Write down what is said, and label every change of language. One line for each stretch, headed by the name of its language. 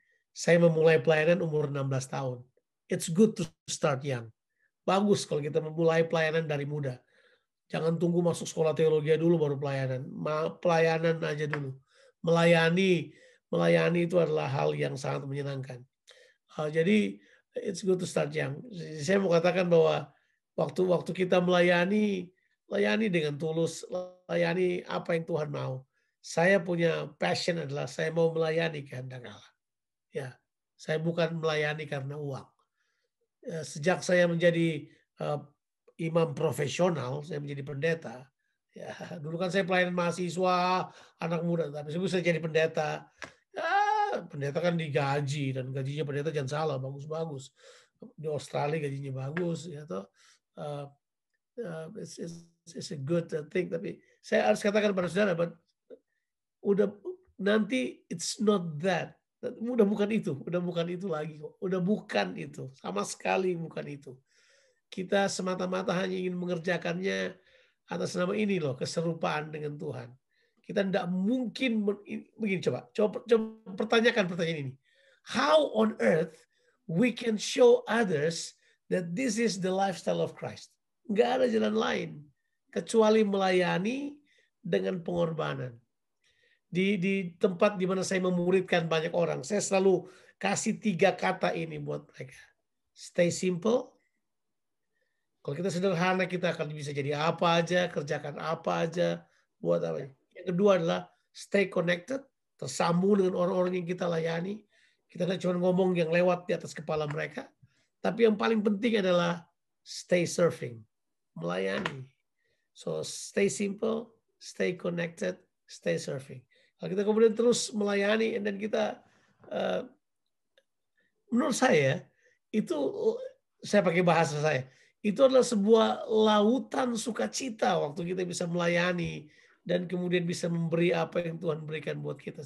Indonesian: Saya memulai pelayanan umur 16 tahun.
English: It's good to start young.
Indonesian: Bagus kalau kita memulai pelayanan dari muda. Jangan tunggu masuk sekolah teologi dulu baru pelayanan. Pelayanan aja dulu. Melayani itu adalah hal yang sangat menyenangkan. Jadi
English: it's good to start young.
Indonesian: Saya mau katakan bahwa waktu kita layani dengan tulus, layani apa yang Tuhan mau. Saya punya passion adalah saya mau melayani kehendak Allah. Ya, saya bukan melayani karena uang. Sejak saya menjadi imam profesional, saya menjadi pendeta. Ya, dulu kan saya pelayanan mahasiswa, anak muda, tapi saya bisa jadi pendeta. Ya, pendeta kan digaji dan gajinya pendeta jangan salah, bagus-bagus. Di Australia gajinya bagus, ya toh.
English: It's a good thing.
Indonesian: Tapi saya harus katakan pada saudara, udah nanti
English: it's not that.
Indonesian: Udah bukan itu lagi kok. Udah bukan itu, sama sekali bukan itu. Kita semata-mata hanya ingin mengerjakannya atas nama ini loh, keserupaan dengan Tuhan. Kita tidak mungkin begini, coba pertanyakan pertanyaan ini.
English: How on earth we can show others that this is the lifestyle of Christ?
Indonesian: Nggak ada jalan lain kecuali melayani dengan pengorbanan. Di tempat di mana saya memuridkan banyak orang, saya selalu kasih 3 kata ini buat mereka.
English: Stay simple.
Indonesian: Kalau kita sederhana, kita akan bisa jadi apa aja, kerjakan apa aja, buat apa. Yang kedua adalah
English: stay connected,
Indonesian: tersambung dengan orang-orang yang kita layani. Kita tidak cuma ngomong yang lewat di atas kepala mereka, tapi yang paling penting adalah
English: stay serving,
Indonesian: melayani.
English: So stay simple, stay connected, stay serving.
Indonesian: Kalau kita kemudian terus melayani, dan kita, menurut saya, itu saya pakai bahasa saya, itu adalah sebuah lautan sukacita waktu kita bisa melayani dan kemudian bisa memberi apa yang Tuhan berikan buat kita.